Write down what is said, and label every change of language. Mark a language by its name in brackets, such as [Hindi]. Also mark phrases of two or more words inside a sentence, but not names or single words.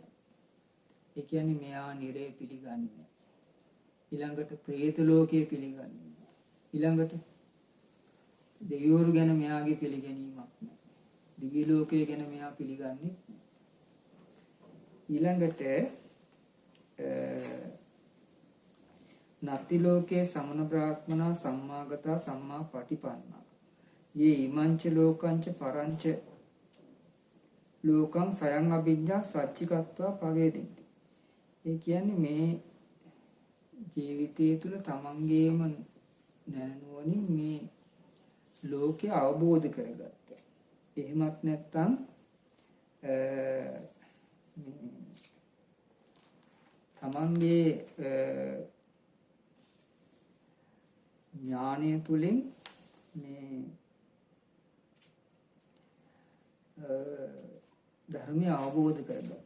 [Sinhala] ඒ කියන්නේ මෙයා නිරේ පිළිගන්නේ නැහැ. ඊළඟට പ്രേත ලෝකයේ පිළිගන්නේ නැහැ. ඊළඟට දෙවිවරු ගැන මෙයාගේ පිළිගැනීමක් නැහැ. දිව්‍ය ලෝකය ගැන මෙයා පිළිගන්නේ නැහැ. [Pali] ඊළඟට නත්ති ලෝකේ සමන බ්‍රාහ්මනා සම්මාගතා සම්මා පටිපන්නා යේ ඉමංච ලෝකංච පරංච ලෝකං සයං අභිඤ්ඤා සච්චිකත්වා පවේදින්ති. [Sinhala] ඒ කියන්නේ මේ ජීවිතය තුළ තමන්ගේම නැනුවනින් මේ ලෝකය අවබෝධ කරගත්තා. එහෙමත් නැත්නම් තමන්ගේ ඥානය තුළින් මේ ධර්මය අවබෝධ කරගත්ත.